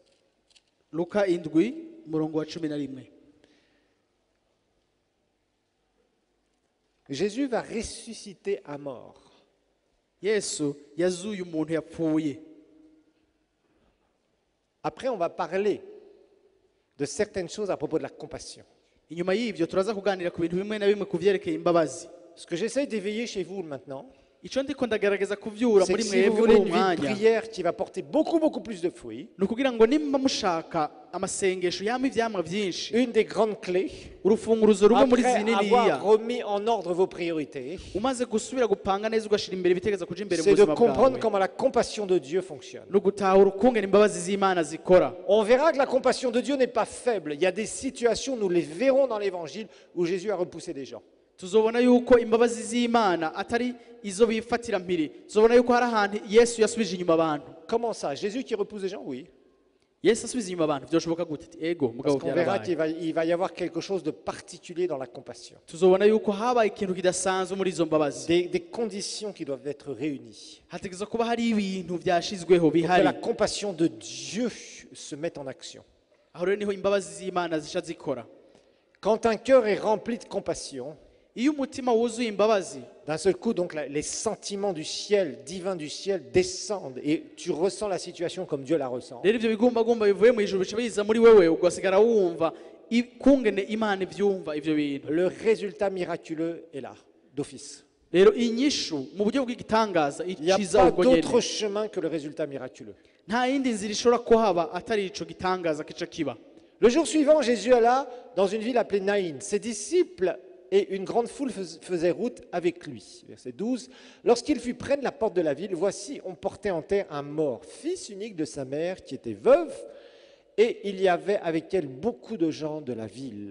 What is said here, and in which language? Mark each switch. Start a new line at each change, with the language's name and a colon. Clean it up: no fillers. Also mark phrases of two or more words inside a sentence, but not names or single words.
Rundi: Luka indwi umurongo wa 11.
French: Jésus va ressusciter à mort.
Rundi: Yesu yazuye umuntu yapfuye.
French: Après, on va parler de certaines choses à propos de la compassion.
Rundi: inyuma y'ibyo turaza kuganira ku bintu bimwe na bimwe ku byerekeye imbabazi.
French: Ce que j'essaie d'éveiller chez vous maintenant,
Rundi: icyo ndiko ndagerageza kuvyura
French: c'est
Rundi: muri
French: que si vous
Rundi: mwebwe
French: voulez
Rundi: muri
French: une vie de
Rundi: umwanya
French: prière qui va porter beaucoup plus de fruits,
Rundi: ni ukugira ngo nimba mushaka amasengesho yama ivyamwa byinshi,
French: une des grandes clés,
Rundi: urufunguruzo rumwe muri
French: après
Rundi: zininiya
French: avoir remis en ordre vos priorités,
Rundi: umaze gusubira gupanga neza ugashira imbere ibitekerezo kuja imbere mu
French: c'est de
Rundi: buzima
French: comprendre
Rundi: bwawe,
French: comment la compassion de Dieu fonctionne.
Rundi: ni ugutahura ukungene imbabazi z'Imana zikora.
French: On verra que la compassion de Dieu n'est pas faible. Il y a des situations, nous les verrons dans l'Évangile, où Jésus a repoussé des gens.
Rundi: Tuzobona yuko imbabazi z'Imana atari izo bifatira mpiri, tuzobona yuko hari ahantu Yesu yasubije inyuma abantu.
French: Comment ça? Jésus qui repousse des gens? Oui.
Rundi: Yesu asubiza inyuma abantu byoshoboka gute? Ego
French: Parce
Rundi: mugabo
French: qu'on verra
Rundi: byarabaye.
French: qu'il va y avoir quelque chose de particulier dans la compassion.
Rundi: Tuzobona yuko habaye ikintu kidasanzwe muri izo mbabazi,
French: Des conditions qui doivent être réunies.
Rundi: hategeza kuba hari ibintu byashizweho
French: Pour que
Rundi: bihari.
French: la compassion de Dieu se mette en action.
Rundi: Aho rero niho imbabazi z'Imana zisha zikora.
French: Quand un cœur est rempli de compassion,
Rundi: Iyo umutima wuzuye imbabazi,
French: d'un seul coup, donc, les sentiments du ciel, divins du ciel, descendent et tu ressens la situation comme Dieu la ressent.
Rundi: rero ibyo bigumbagumba bivuye mu ijuru bica biza muri wewe, ugasigara wumva kungene Imana ivyumva ivyo bintu.
French: Le résultat miraculeux est là, d'office.
Rundi: Rero inyishu mu buryo bw'igitangaza
French: Il n'y a
Rundi: ikiza
French: pas
Rundi: ubwo
French: d'autre
Rundi: nyene.
French: chemin que le résultat miraculeux.
Rundi: Nta yindi nzira ishobora kuhaba atari ico gitangaza kica kiba.
French: Le jour suivant, Jésus alla dans une ville appelée Naïn. Ses disciples et une grande foule faisaient route avec lui. Verset 12. Lorsqu'il fut près de la porte de la ville, voici, on portait en terre un mort, fils unique de sa mère, qui était veuve, et il y avait avec elle beaucoup de gens de la ville.